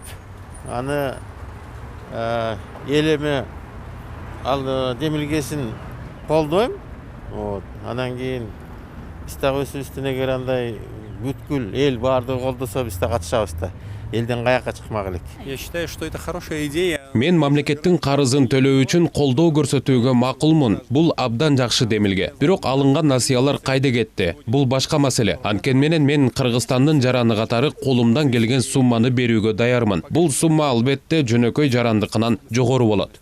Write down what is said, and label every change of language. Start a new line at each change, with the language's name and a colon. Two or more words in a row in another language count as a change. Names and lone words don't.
Kyrgyz: Аны элеме ал демилгесин колдойм. Анан кийин биз дагы өзүбүздүн эгер андай бүткүл эл баардыгы колдосо биз да катышабыз да. Элден каяка чыкмак элек.
Russian: Я считаю, что это хорошая идея.
Kyrgyz: Мен мамлекеттин карызын төлөө үчүн колдоо көрсөтүүгө макулмун. Бул абдан жакшы демилге. Бирок алынган насыялар кайда кетти? Бул башка маселе. Анткени менен мен Кыргызстандын жараны катары колумдан келген сумманы берүүгө даярмын. Бул сумма албетте жөнөкөй жарандыкынан жогору болот.